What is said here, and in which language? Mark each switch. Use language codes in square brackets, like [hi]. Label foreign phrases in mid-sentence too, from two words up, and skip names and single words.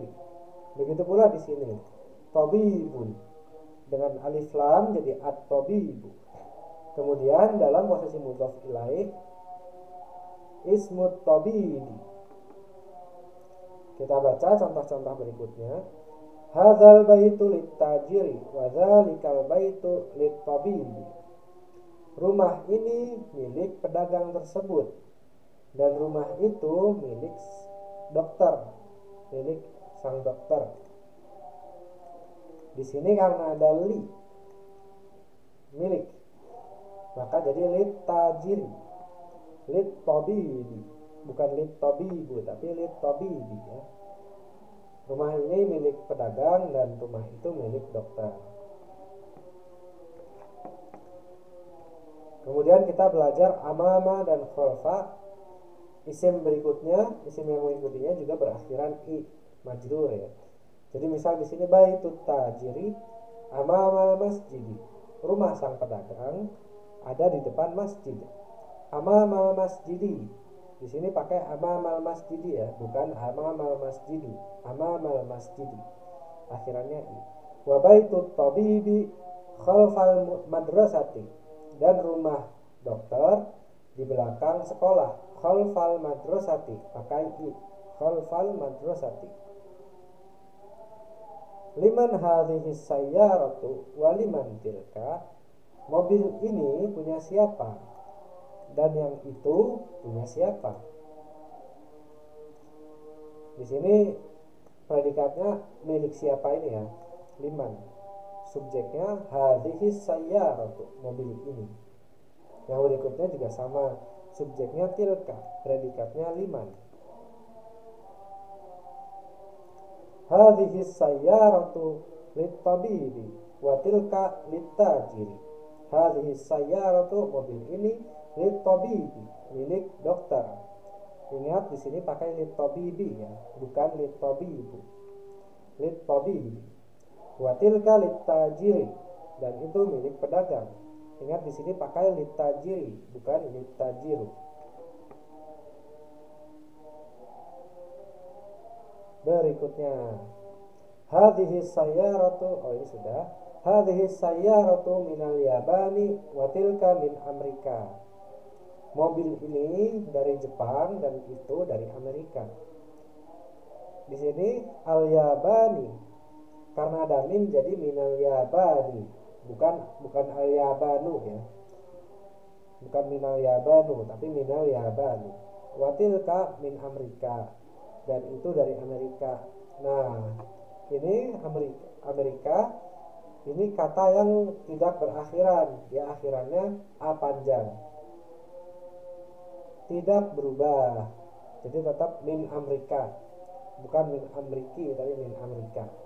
[id] Begitu pula di sini tabibun, dengan [ar] ألف لام [id] jadi at-tabibu. Kemudian dalam posisi [ar] مضاف إليه اسم الطبيب. [id] Kita baca contoh-contoh berikutnya. [ar] هذا البيت للتاجر وذلك البيت للطبيب. [id] Rumah ini milik pedagang tersebut dan rumah itu milik dokter, milik sang dokter. Di sini karena ada li, milik, maka jadi [ar] للتاجر للطبيب, [id] bukan [ar] للطبيب [id] tapi [ar] للطبيب [id] ya. Rumah ini milik pedagang dan rumah itu milik dokter. Kemudian kita belajar amama dan khalfa. Isim berikutnya, isim yang mengikutinya juga berakhiran i, majrur ya. Jadi misal di sini [ar] بيت التاجر أمام المسجد. [id] Rumah sang pedagang ada di depan masjid. [ar] أمام المسجد. [id] Di sini pakai [ar] أمام المسجد [id] ya, bukan [ar] أمام المسجد. أمام المسجد. [id] Akhirannya i. [ar] وبيت الطبيب خلف المدرسة. [id] Dan rumah dokter di belakang sekolah. [ar] خلف المدرسة, pakai i. خلف المدرسة. لمن هذه السيارة ولمن تلك. [id] Mobil ini punya siapa dan yang itu punya siapa. Di sini predikatnya milik siapa ini ya, liman. Subjeknya [ar] هذه السيارة, [id] mobil ini. Yang berikutnya juga sama, subjeknya tilka, predikatnya liman. [ar] هذه السيارة للطبيب وتلك للتاجر. هذه السيارة, [id] mobil ini, lit-tabibi, milik dokter. Ingat di sini pakai lit-tabibi ya, bukan lit-tabibu. [ar] للطبيب وتلك للتاجر, [id] dan itu milik pedagang. Ingat di sini pakai lit-tajiri, bukan lit-tajiru. Berikutnya [ar] هذه السيارة, [id] oh ini sudah. [ar] هذه السيارة من اليابان وتلك من أمريكا. [id] Mobil ini dari Jepang dan itu dari Amerika. Di sini al-Yabani karena ada min jadi [ar] من اليابان, [id] bukan al-Yabanu ya. Bukan [ar] من اليابان [id] tapi [ar] من اليابان. وتلك من أمريكا [id] dan itu dari Amerika. Nah, ini Amerika ini kata yang tidak berakhiran, ya akhirannya a panjang, tidak berubah, jadi tetap [ar] من أمريكا, [id] bukan [ar] من أمريكي [id] tapi [ar] من أمريكا.